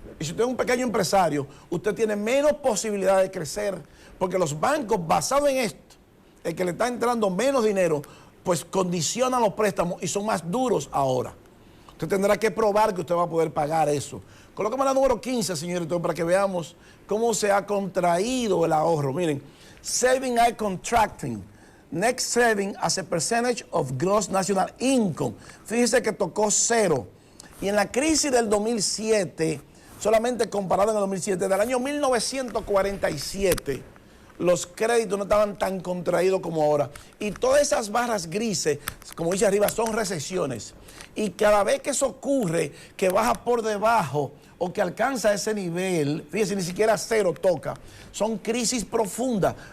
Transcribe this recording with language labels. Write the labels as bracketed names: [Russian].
[Spanish] Y si usted es un pequeño empresario, usted tiene menos posibilidad de crecer, porque los bancos, basados en esto, el que le está entrando menos dinero, pues condicionan los préstamos y son más duros ahora. Usted tendrá que probar que usted va a poder pagar eso. Colócame la número 15, señor director, para que veamos cómo se ha contraído el ahorro. Miren, [English] saving are contracting. Next saving as a percentage of gross national income. [Spanish] Fíjese que tocó 0. Y en la crisis del 2007, solamente comparado en el 2007, del año 1947, los créditos no estaban tan contraídos como ahora. Y todas esas barras grises, como dice arriba, son recesiones. Y cada vez que eso ocurre, que baja por debajo o que alcanza ese nivel, fíjese, ni siquiera 0 toca, son crisis profundas.